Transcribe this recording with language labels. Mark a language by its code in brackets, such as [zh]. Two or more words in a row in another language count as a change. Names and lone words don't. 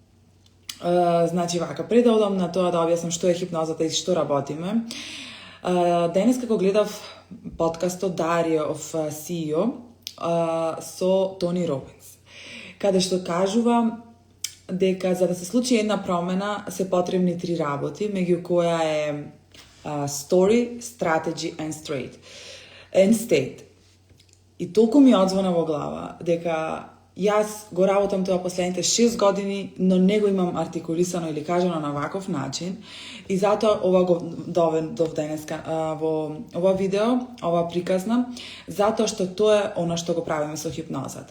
[mk] Значи вака, пред да одам на тоа да објаснам што е хипнозата и што работиме, денес како гледав подкастот Diary of CEO со Тони Робинс, каде што кажува дека за да се случи една промена се потребни 3 работи, меѓу која е [en] story, strategy and state. [mk] И толку ми одзвона во глава дека јас го работам тоа последните 6 години, но не го имам артикулисано или кажано на ваков начин и затоа ова го доведов денеска во ова видео, ова приказна, затоа што тоа е она што го правиме со хипнозата.